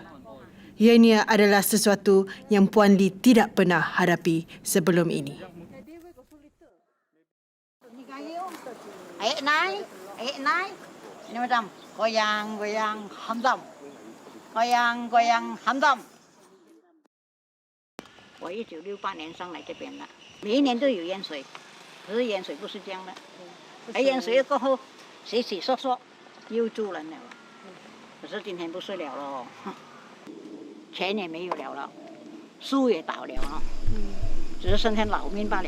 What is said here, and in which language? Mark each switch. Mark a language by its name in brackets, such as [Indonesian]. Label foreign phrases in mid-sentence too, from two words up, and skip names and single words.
[Malay] Ianya adalah sesuatu yang Puan Lee tidak pernah hadapi sebelum ini. naik. Ini macam goyang hantam. Goyang hantam. [Chinese] 我1968年上来这边了，每一年都有淹水，可是淹水不是这样的，淹水过后洗洗刷刷又住人了，可是今天不是了咯，钱也没有了，树也倒了啊，只是剩下老命罢了。